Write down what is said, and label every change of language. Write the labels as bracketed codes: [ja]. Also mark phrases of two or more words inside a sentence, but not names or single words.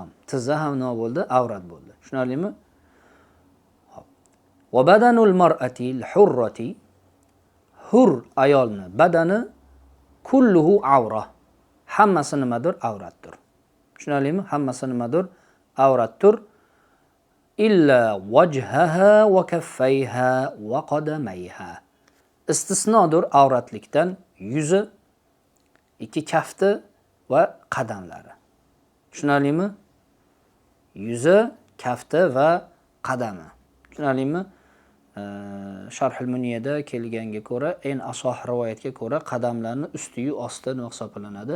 [uz] Tizza ham nima bo'ldi? Avrat bo'ldi. Tushunarlimi? Hop. [ar] وبدن المرأة الحرة, [uz] hur ayolni badani [ar] كله عورة. [uz] Hammasi nimadir? Avratdir. Tushunarlimi? Hammasi nimadir? Avratdir. [ar] إلا وجهها وكفيها وقدميها. [uz] Istisnodir avratlikdan yuzi, ikki kafti va qadamlari. Tushunarlimi? Yuzi, kafti va qadami. Tushunarlimi? Sharhul Muniyada kelganga ko'ra, en asoh rivoyatga ko'ra qadamlarni usti-yu osti nima hisoblanadi?